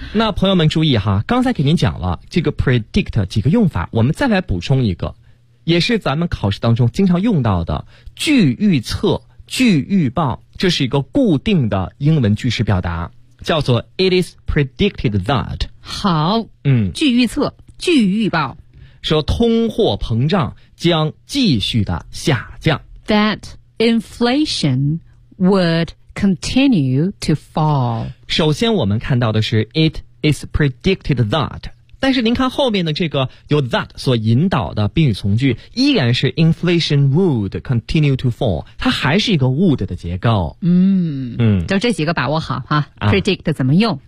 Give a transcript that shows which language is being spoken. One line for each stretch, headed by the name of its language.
Chinese: 那朋友们注意哈，刚才给您讲了这个 predict 几个用法，我们再来补充一个，也是咱们考试当中经常用到的，据预测、据预报，这是一个固定的英文句式表达，叫做
English: it is predicted that。
Chinese: 好，据预测、据预报，说通货膨胀将继续的下降，
English: that inflation wouldcontinue to fall。
Chinese: 首先我们看到的是
English: it is predicted that，
Chinese: 但是您看后面的这个由 that 所引导的宾语从句依然是
English: inflation would continue to fall，
Chinese: 它还是一个 would 的结构。就这几个把握好哈。 predict 怎么用？